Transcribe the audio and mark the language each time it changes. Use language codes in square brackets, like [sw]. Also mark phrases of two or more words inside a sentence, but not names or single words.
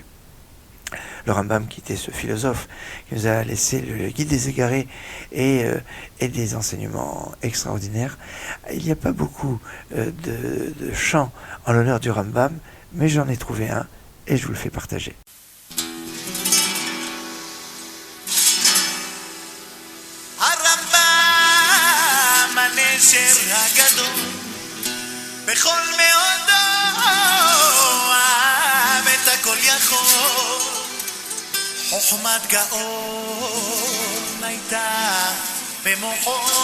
[fr] Le Rambam, qui était ce philosophe, qui nous a laissé le guide des égarés et des enseignements extraordinaires. Il n'y a pas beaucoup de chants en l'honneur du Rambam, mais j'en ai trouvé un et je vous le fais partager. [he] הנשר הגדול בכל מאודו אוהב את הכל יכול חוכמת גאון הייתה במוחו